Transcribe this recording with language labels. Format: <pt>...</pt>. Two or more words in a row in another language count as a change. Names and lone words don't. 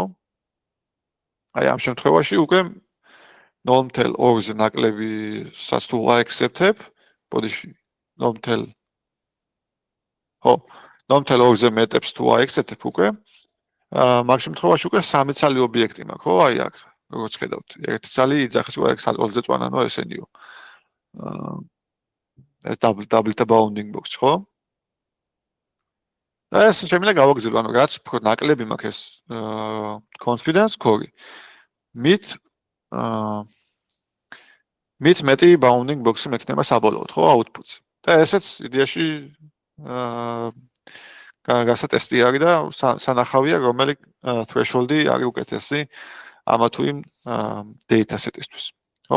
<ka>აი ამ შემთხვევაში უკვე 0.2-ზე ნაკლებისაც თუ ვაექსეპტებ, ბოდიში 0.2-ზე მეტებს თუ ვაექსეპტებ უკვე, მაგ შემთხვევაში უკვე სამი ცალი ობიექტი მაქვს, ხო? აი აქ, როგორც ხედავთ, ერთი ცალი იძახის უკვე აქ 2-ზე წვანანო ესენიო.</ka> <en>ეს double bounding box,</en> <ka>ხო? და ეს შემიძლია გავაგრძელო, ანუ რაც უფრო ნაკლები მაქვს ეს</ka> <en>confidence score-</en> <ka>ი, მით მეტი</ka> <en>bounding box-</en> <ka>ი მექნება საბოლოოდ, ხო, output-ზე. და ესეც იდეაში გასატესტი არის და სანახავია რომელი threshold-ი არის უკეთესი ამა თუ იმ</ka> <en>data set-</en> <ka>ისთვის. ხო?</ka>